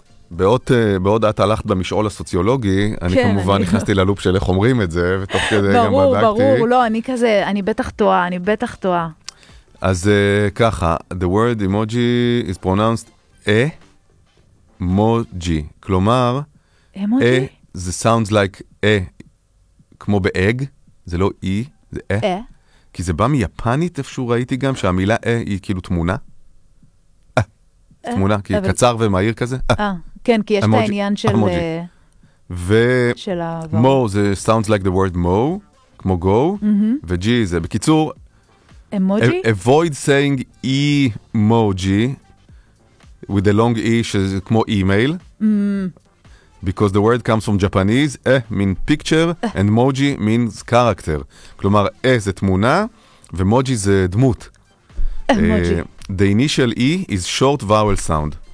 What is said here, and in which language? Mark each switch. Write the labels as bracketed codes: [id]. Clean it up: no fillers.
[he] בעוד את הלכת במשעול הסוציולוגי, אני כמובן נכנסתי ללופ של איך אומרים את זה, ותוך כדי גם בדקתי. ברור, לא, אני כזה, אני בטח טועה, אני בטח טועה. אז ככה, [en] the word emoji is pronounced e-mo-ji. [he] כלומר, [en] e-mo-ji? [he] זה [en] sounds like [he] כמו ב-egg, זה לא e, זה e. כי זה בא מיפנית איפשהו ראיתי גם, שהמילה e היא כאילו תמונה. תמונה, כי קצר ומהיר כזה. כן, כי יש את העניין של... [en] emoji. [he] ו-mo, זה [en] sounds like the word mo, [he] כמו go, ו-g זה בקיצור... אמוג'י? [en] Avoid saying e-moji with a long e, [he] שזה כמו [en] e-mail. Because the word comes from Japanese, eh, mean picture, and moji means character. [he] כלומר, eh, זה תמונה, ומוג'י זה דמות. [en] The initial e is short vowel sound.